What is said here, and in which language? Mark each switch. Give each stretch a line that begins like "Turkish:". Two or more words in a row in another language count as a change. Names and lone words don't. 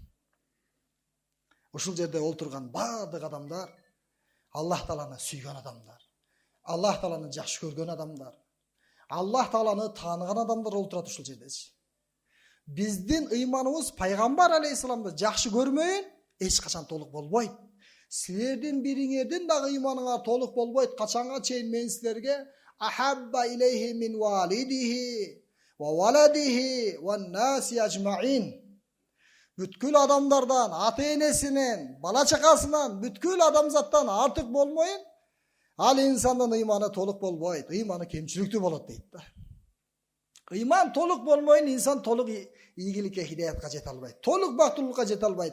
Kyrgyz: Ушул жерде олтурган бардык адамдар Аллах Тааланы сүйгөн адамдар, Аллах Тааланы жакшы көргөн адамдар, Аллах Тааланы тааныган адамдар олтурат ушул жердечи. Биздин ыйманыбыз Пайгамбар алейхисаламды жакшы көрмөйүн эч качан толук болбойт. Силердин бириңердин дагы ыйманыңар толук болбойт. Качанга чейин мен силерге
Arabic: أحب إليه من والده وولده والناس أجمعين.
Kyrgyz: Бүткүл адамдардан, ата-энесинен, бала чакасынан, бүткүл адамзаттан артык болмойын, ал инсандын ыйманы толук болбойт, ыйманы кемчиликтүү болот дейт да. Ыйман толук болмойын, инсан толук ийгиликке, хидаятка жете албайт, толук бактылуулукка жете албайт.